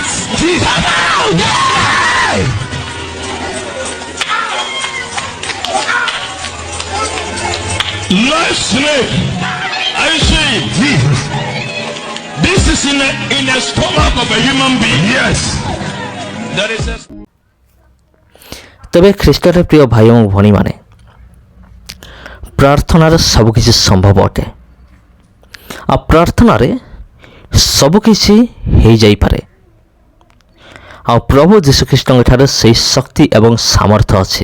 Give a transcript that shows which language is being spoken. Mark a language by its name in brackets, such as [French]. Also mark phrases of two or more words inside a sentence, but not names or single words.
[English] Jesus! Come out! Yay! Life slave. Are you saying Jesus! this is in the stomach of a human being? Yes! There is a [Odia] ତେବେ ଖ୍ରୀଷ୍ଟରେ ପ୍ରିୟ ଭାଇ ଏବଂ ଭଉଣୀମାନେ, ପ୍ରାର୍ଥନାରେ ସବୁକିଛି ସମ୍ଭବ ଅଟେ। ଆଉ ପ୍ରାର୍ଥନାରେ ସବୁକିଛି ହୋଇଯାଇପାରେ। ଆଉ ପ୍ରଭୁ ଯୀଶୁଖ୍ରୀଷ୍ଟଙ୍କ ଠାରେ ସେହି ଶକ୍ତି ଏବଂ ସାମର୍ଥ୍ୟ ଅଛି।